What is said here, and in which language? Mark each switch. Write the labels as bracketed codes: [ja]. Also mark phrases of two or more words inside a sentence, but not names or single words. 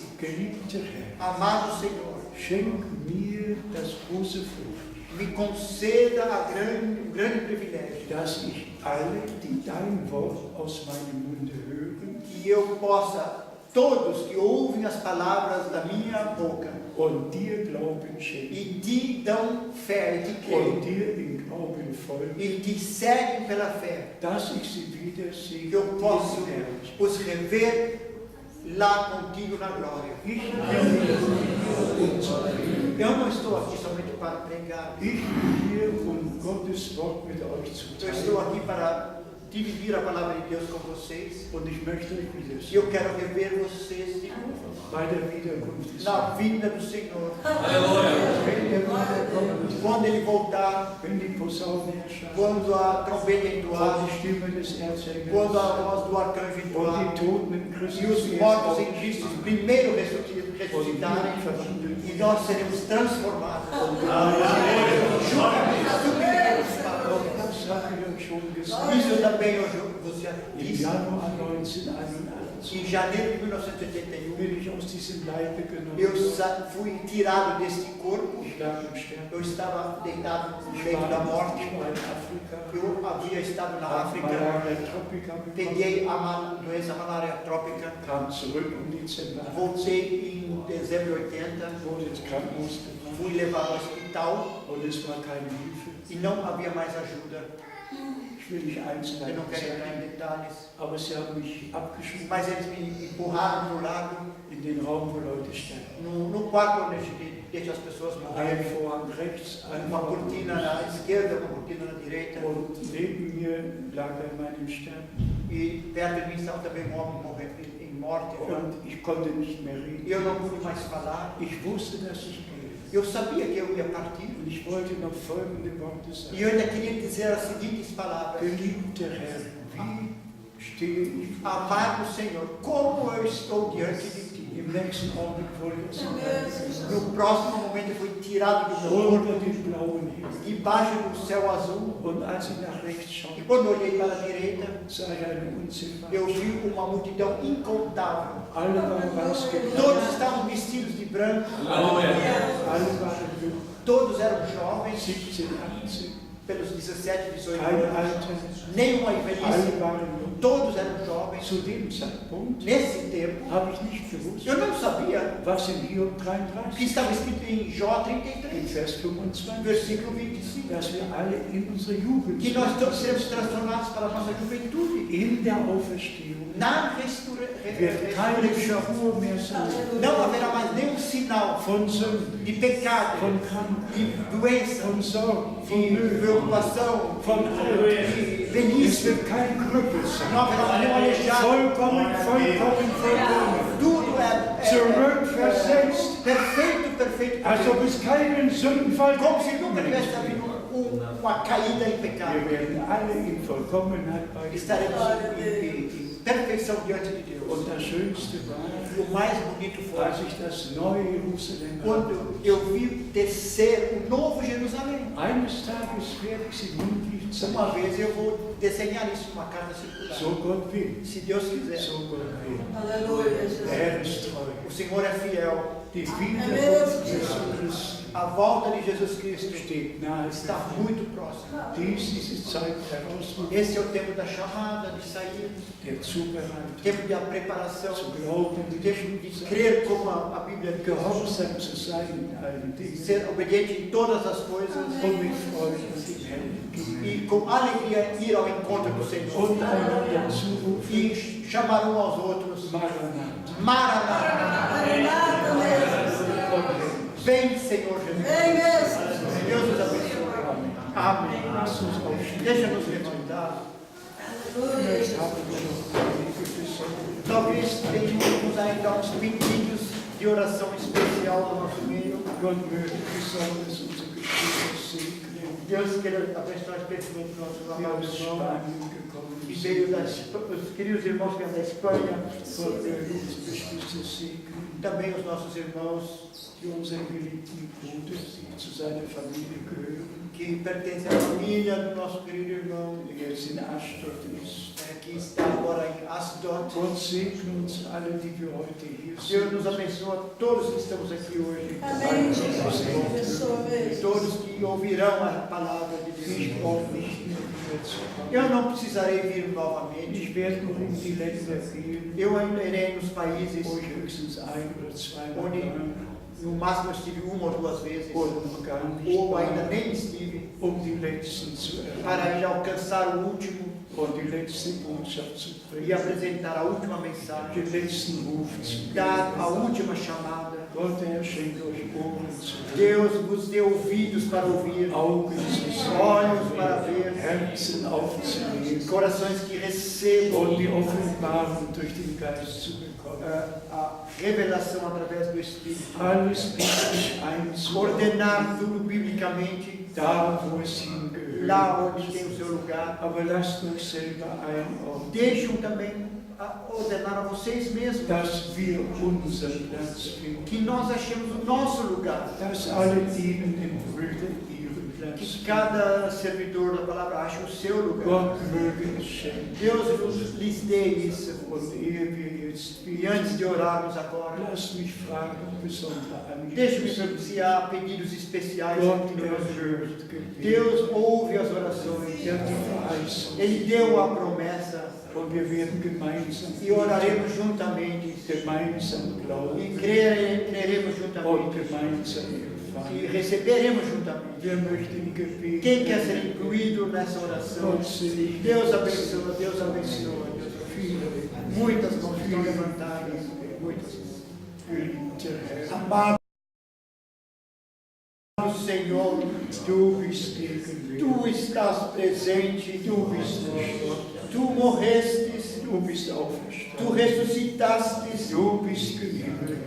[de] geliebter Herr, [pt] amado Senhor, [de] schenk mir das große Furcht, [pt] me conceda o grande privilégio [de] dass ich alle, die dein Wort aus meinem Munde hören [pt] que eu possa, todos que ouvem as palavras da minha boca [de] und dir Glauben schenken [pt] e te dão fé e te [de] und [pt] creem [de] dir in Glauben folgen, [pt] e te seguem pela fé, [de] dass ich sie wiedersehe [pt] que eu posso [de] in Herrlichkeit. [pt] os rever lá contigo na glória. [de] Ich bin hier, um zu reden. [pt] Eu não estou aqui somente para pregar, [de] Ich bin hier, um Gottes Wort mit euch zu [pt] eu estou [de] teilen. [pt] aqui para dividir a palavra de Deus com vocês. [de] Und ich möchte euch [pt] E [de] wiedersehen [pt] eu quero rever vocês de novo [de] bei der Wiederkunft des [pt] na [de] Herrn. [pt] vinda do Senhor. [de] Wenn er wiederkommt, [pt] Quando Ele voltar, [de] wenn die Posaune erscheint, [pt] quando a trombeta [de] und [pt] entoar, [de] die Stimme des Erzengels [pt] quando a voz do arcanjo [de] und [pt] entoar, [de] die Toten in [pt] e [de] Christus [pt] os [de] erst [pt] mortos em [de] aufstehen [pt] Cristo primeiro [de] und [pt] ressuscitarem, [de] wir verwandeln. [pt] e nós seremos transformados. [de] Das habe ich euch schon gesagt. [pt] Isso eu também hoje você [de] Im [pt] disse. [de] Januar 1981 [pt] Em janeiro de 1981, [de] bin ich aus diesem Leibe genommen. [pt] eu fui tirado deste corpo. [de] Ich lag im Sterben. [pt] Eu estava deitado no [de] Ich [pt] leito da [de] war [pt] morte. [de] in Afrika. [pt] Eu havia estado na [de] Habe [pt] África. [de] Malaria tropica bekommen. [pt] Peguei a doença malária trópica. [de] Kam zurück im Dezember. [pt] Voltei em dezembro de 80. [de] Wurde ins Krankenhaus gebracht. [pt] Fui levado ao hospital [de] Und es war keine Hilfe. [pt] e não havia mais ajuda. [de] Ich will nicht [pt] Eu [de] Einzelheiten [pt] não quero entrar em [de] zeigen, [pt] detalhes. [de] aber sie haben mich abgeschoben [pt] Mas eles me empurraram para o lado, [de] in den Raum, wo Leute sterben. [pt] no quarto onde a gente deixa as pessoas [de] Ein [pt] morrerem. [de] Vorhang rechts, ein [pt] Uma [de] Vorhang [pt] cortina [de] links. [pt] na esquerda, uma cortina na direita. [de] Und neben mir lag er in meinem Sterben. [pt] E perto de mim estava também um homem morrendo em morte. [de] Und ich konnte nicht mehr reden. [pt] E eu não pude mais falar. [de] Ich wusste, dass ich gehe. [pt] Eu sabia que eu ia partir. [de] Und ich wollte noch folgende Worte [pt] E [de] sagen. [pt] eu ainda queria dizer as seguintes palavras. [de] Geliebter Herr, wie stehe ich [pt] Amado Senhor, como eu estou diante de Ti. [de] im nächsten Augenblick wurde es [pt] No próximo momento eu fui tirado do meu corpo, [de] unter den blauen Himmel. [pt] debaixo do céu azul. [de] Und als ich nach rechts [pt] E [de] schaute, [pt] quando olhei para a direita, [de] sah ich eine Unzählbare. [pt] eu vi uma multidão incontável. [de] Alle waren weiß gekleidet, [pt] Todos estavam vestidos de branco, [de] alle waren jung, todos eram jovens, 17, 18, [pt] pelos 17, 18 [de] kein [pt] anos, [de] Alter, [pt] nenhuma [de] alle [pt] velhice, [de] waren jung. [pt] todos eram jovens. [de] Zu dem Zeitpunkt [pt] Nesse tempo, [de] habe ich nicht gewusst, [pt] eu não sabia [de] was in Hiob [pt] o que [de] 33, [pt] estava escrito em Jó [de] in [pt] 33, [de] Vers 25, [pt] versículo 25, [de] dass wir alle in unsere Jugend [pt] que nós todos seremos transformados para a nossa juventude. [de] in der Auferstehung [pt] Na [de] wird keine [pt] ressurreição [de] Spur mehr sein [pt] não haverá mais nenhum sinal [de] von Sünden, [pt] de pecado, [de] von Krankheit, [pt] de doença, [de] von Sorgen, von [pt] de [de] Mühe, [pt] preocupação, [de] von Alter. [pt] de [de] Es [pt] velhice. [de] wird kein Krüppel sein. [pt] Não haverá mais nenhum aleijado. [de] Vollkommen, vollkommen, vollkommen. [pt] Tudo é [de] Zurückversetzt, [pt] perfeito, perfeito. [de] als ob es keinen Sündenfall [pt] Como se [de] gibt. [pt] nunca tivesse havido uma caída em [de] Wir [pt] pecado. [de] werden alle in Vollkommenheit bei ihm. [pt] Estaremos em perfeição diante de Deus. [de] Und das Schönste war, [pt] E o mais bonito foi [de] als ich das neue Jerusalem [pt] quando eu vi descer o novo Jerusalém. [de] eines Tages werde ich sie mündlich [pt] Uma [de] zeigen. [pt] vez eu vou desenhar isso numa carta circular. [de] So Gott will. [pt] Se Deus quiser. [de] So Gott will. [pt] Aleluia, [de] Der [pt] Jesus. [de] Herr ist treu. [pt] O Senhor é fiel. [de] Die Wiederkunft Jesu Christi [pt] A volta de Jesus Cristo [de] steht nahe. [pt] está muito próxima. [de] Diese Zeit herausrücken, [pt] Esse é o tempo da chamada, de sair, [de] der Zubereitung, [pt] tempo da preparação, [de] zu glauben, [pt] tempo de crer como a Bíblia diz, [de] gehorsam zu sein in allen Dingen [pt] ser obediente em todas as coisas [de] und mit Freude dem Herrn entgegen [pt] e com alegria ir ao encontro do Senhor [de] und einander zurufen, [pt] e chamar um aos outros. [de] Maranatha. [pt] Maranatha, Maranata mesmo. vem Senhor Jesus. Vem mesmo. Deus nos abençoe. Amém. [de] Lass uns aufstehen. [pt] Deixa-nos levantar. Aleluia, [de] Vielleicht [pt] Jesus. [de] haben wir noch einige Besorgungen. [pt] Talvez tenhamos ainda uns pedidos de oração especial no nosso meio. [de] Gott möge besonders unsere Geschwister segnen, [pt] Deus queira abençoar especialmente nossos [de] die [pt] amados [de] aus [pt] irmãos. [de] Spanien gekommen [pt] E [de] sind. [pt] veio os queridos irmãos que vêm da Espanha, [de] Gott möge unsere Geschwister segnen, [pt] também os nossos irmãos [de] die unseren geliebten Bruder, die zu seiner Familie gehören, [pt] que pertencem à família do nosso querido irmão, [de] der jetzt in Ashdod ist. [pt] que está agora em Asdod. [de] Gott segne uns alle, die wir heute hier [pt] Deus nos [de] sind. [pt] abençoa todos que estamos aqui hoje, Amém, Jesus. Abençoa mesmo. todos que ouvirão a palavra de [de] Ich [pt] Deus. [de] brauche nicht mehr wiederzukommen. [pt] Eu não precisarei vir novamente, [de] Ich werde nur in die Länder gehen, [pt] eu ainda irei nos países [de] wo ich höchstens ein oder zweimal [pt] onde [de] war, [pt] no máximo eu estive uma ou duas vezes, [de] oder noch gar nicht [pt] ou ainda [de] war, [pt] nem estive, [de] um die Letzten zu [pt] para [de] erreichen [pt] ir alcançar o último [de] und die letzte Botschaft zu [pt] e [de] bringen, [pt] apresentar a última mensagem, [de] den letzten Ruf zu [pt] dar a [de] geben. [pt] última chamada. [de] Gott, der Herr, schenke euch Ohren zu hören, [pt] Deus vos dê ouvidos para ouvir, [de] Augen zu sehen, [pt] olhos para ver, [de] Herzen aufzunehmen [pt] corações que recebam [de] und die Offenbarung durch den Geist zu bekommen. [pt] a revelação através do Espírito. [de] Alles biblisch einzuordnen, [pt] Ordenar tudo biblicamente, [de] da wo es hingehört. [pt] lá onde tem o seu lugar. [de] Aber lasst euch selber einordnen, [pt] Deixam também ordenar a vocês mesmos [de] dass wir unseren Platz finden, [pt] que nós achemos o nosso lugar. [de] dass alle dienenden Brüder ihren Platz [pt] Que [de] finden. [pt] cada servidor da palavra ache o seu lugar. [de] Gott möge es schenken. [pt] Deus lhes dê isso. [de] Und ehe wir jetzt [pt] E antes de [de] beten, [pt] orarmos agora, [de] lasst mich fragen, besondere [pt] deixe-me [de] Anliegen. [pt] perguntar se há pedidos especiais [de] Gott [pt] aqui no nosso meio. [de] erhört Gebet. [pt] Deus ouve as orações. [de] Er hat die Verheißung. [pt] Ele deu a promessa [de] Und wir werden gemeinsam [pt] e oraremos juntamente [de] gemeinsam glauben [pt] e creremos [de] und [pt] juntamente [de] gemeinsam [pt] e receberemos juntamente. [de] Wer möchte im Gebet [pt] Quem quer ser incluído nessa oração? [de] Gott segne. [pt] Deus abençoa, Deus abençoa. [de] Viele [pt] Muitas mãos estão levantadas, muitas. [de] geliebte Herr, [pt] Amado Senhor, [de] du bist gegenwärtig, [pt] Tu estás presente, [de] du bist gestorben, [pt] Tu morrestes, [de] du bist [pt] Tu [de] auferstanden, [pt] ressuscitastes, [de] du bist gegenwärtig